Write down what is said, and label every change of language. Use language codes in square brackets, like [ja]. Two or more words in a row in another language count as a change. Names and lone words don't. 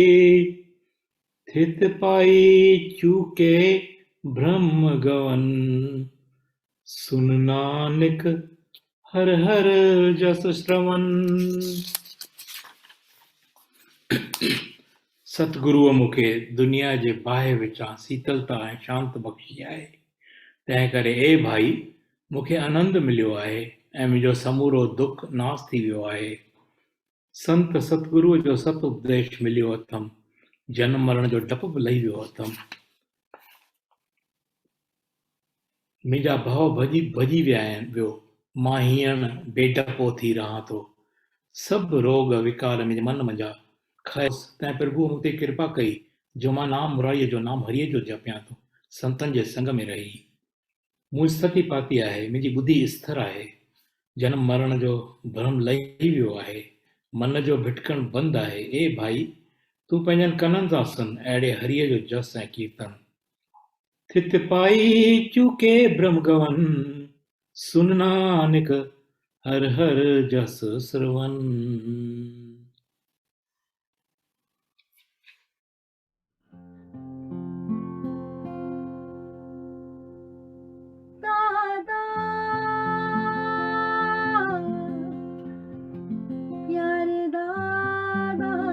[pa] ਥਿਤ ਪਾਈ ਚੂਕੇ ਬ੍ਰਹਮ ਗਵਨ ਸੁਨ ਨਾਨਕ ਹਰਿ ਹਰਿ ਜਸ ਸ੍ਰਵਣ। [sd] सतगुरुअ मूंखे दुनिया जे बाहि विचां शीतलता ऐं शांत बख़्शी आहे। तंहिं करे ए भाई मूंखे आनंद मिलियो आहे ऐं मुंहिंजो समूरो दुख नास थी वियो आहे। संत सतगुरुअ जो सत उपदेश मिलियो अथमि। जनम मरण जो डप बि लही वियो अथमि। मुंहिंजा भव भॼी विया आहिनि वियो। मां हींअर बेडपो थी रहां थो। सभु रोग विकार मुंहिंजे मन मंझा खयोसि। तंहिं प्रभुअ मूं ते कृपा कई जो मां नाम मुरारीअ जो नाम हरीअ जो जपियां थो, संतनि जे संग में रही। मूं स्थिति पाती आहे, मुंहिंजी ॿुधी स्थिर आहे। जनम मरण जो भ्रम लही वियो आहे, मन जो भिटकण बंदि आहे। ए भाई तूं पंहिंजनि कननि सां सुन अहिड़े हरीअ जो जस ऐं कीर्तन। [pa] ਥਿਤ ਪਾਈ ਚੂਕੇ ਬ੍ਰਹਮ ਗਵਨ ਸੁਨ ਨਾਨਕ ਹਰਿ ਹਰਿ ਜਸ ਸ੍ਰਵਣ। [sd] दादा प्यारे दादा